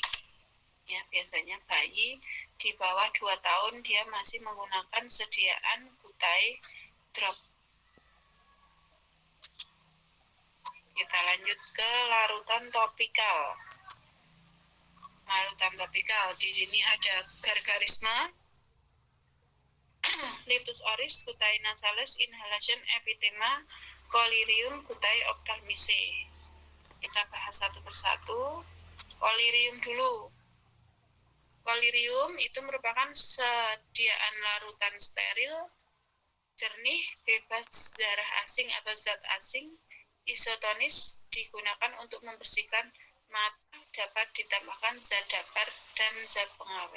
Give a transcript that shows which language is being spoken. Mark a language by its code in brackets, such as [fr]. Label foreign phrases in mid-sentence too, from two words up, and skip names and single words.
[id] Ya, biasanya bayi di bawah 2 tahun dia masih menggunakan sediaan kutai drop. Kita lanjut. lanjut ke larutan topikal. Larutan topikal, di sini ada [la] gargarisme, Litus oris, Guttae nasales, inhalation epithema, Collyrium, Guttae ophthalmicae. [id] Kita bahas satu persatu. Collyrium dulu. Collyrium itu merupakan sediaan larutan steril, jernih, bebas darah asing atau zat asing, isotonis, digunakan untuk membersihkan mata, dapat ditambahkan zat dapar dan zat pengawet.